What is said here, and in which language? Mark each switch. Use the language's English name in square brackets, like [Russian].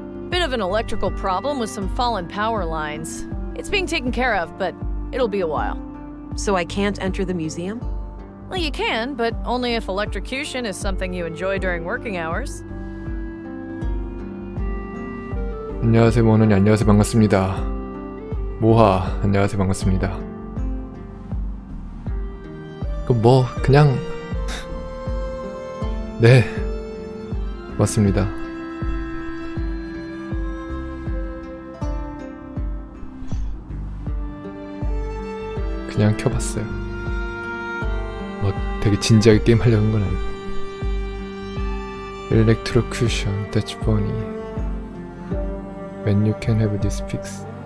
[English] Bit of an electrical problem with some fallen power lines. It's being taken care of, but it'll be a while. So I can't enter the museum? Well, you can, but only if electrocution is something you enjoy during working hours. [Korean] 안녕하세요, 모험러는. 안녕하세요, 반갑습니다. 모하, 안녕하세요, 반갑습니다. 그냥 네, 맞습니다. 그냥 켜봤어요. 뭐 되게 진지하게 게임 하려는 건 아니고. [English] Electrocution, that's funny. When you can have this fix.